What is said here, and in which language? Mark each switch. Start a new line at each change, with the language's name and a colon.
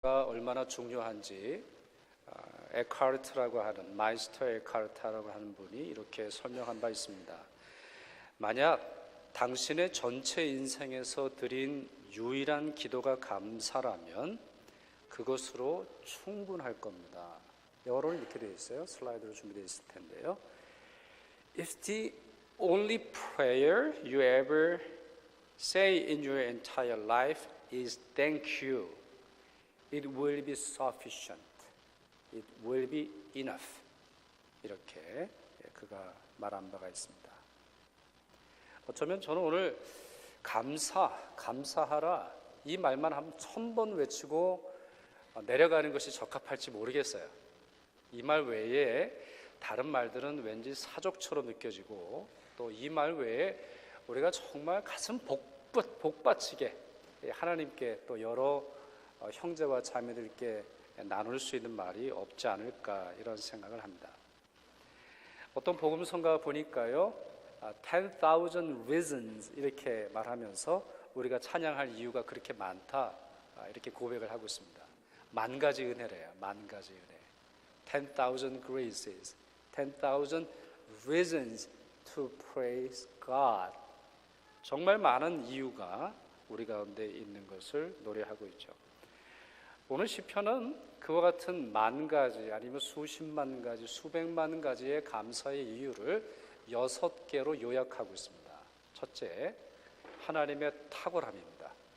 Korean: 얼마나 중요한지 에카르트라고 하는 마이스터 에카르트라고 하는 분이 이렇게 설명한 바 있습니다. 만약 당신의 전체 인생에서 드린 유일한 기도가 감사라면 그것으로 충분할 겁니다. 영어로는 이렇게 되어 있어요. 슬라이드로 준비되어 있을 텐데요.
English: If the only prayer you ever say in your entire life is thank you, it will be sufficient. It will be enough.
Korean: 이렇게 그가 말한 바가 있습니다. 어쩌면 저는 오늘 감사하라 이 말만 한 1000번 외치고 내려가는 것이 적합할지 모르겠어요. 이 말 외에 다른 말들은 왠지 사족처럼 느껴지고 또 이 말 외에 우리가 정말 가슴 복받치게 하나님께 또 여러 형제와 자매들께 나눌 수 있는 말이 없지 않을까 이런 생각을 합니다. 어떤 복음성가 보니까요
English: 10,000 reasons
Korean: 이렇게 말하면서 우리가 찬양할 이유가 그렇게 많다 이렇게 고백을 하고 있습니다. 10,000가지 은혜래요. 10,000가지 은혜.
English: 10,000 graces, 10,000 reasons to praise God.
Korean: 정말 많은 이유가 우리 가운데 있는 것을 노래하고 있죠. 오늘 시편은 그와 같은 10,000가지 아니면 수십만 가지, 수백만 가지의 감사의 이유를 6개로 요약하고 있습니다. 첫째, 하나님의 탁월함입니다.